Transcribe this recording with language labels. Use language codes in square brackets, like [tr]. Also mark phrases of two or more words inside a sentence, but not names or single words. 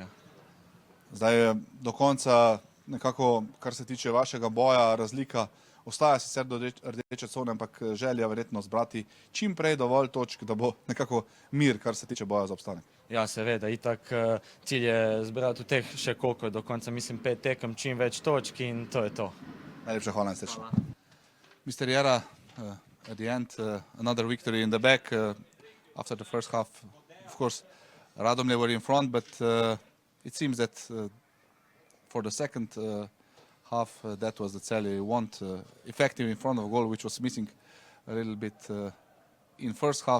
[sl] Zdaj do konca nekako, kar se tiče vašega boja, razlika ostaja sicer do rdeče cone, ampak želja verjetno zbrati čim prej dovolj točk, da bo nekako mir, kar se tiče boja za obstanek. Ja, seveda, itak cilj je zbrati v teh še koliko do konca, mislim 5 tekem, čim več točk in to je to. Najlepša hvala in srečno. [en] Mr. Jara, at the end, another victory in the back. After the first half, of course, Radomlje were in front, but it seems that for the second half, that was the Celje you want, effective in front of a goal, which was missing a little bit in first half.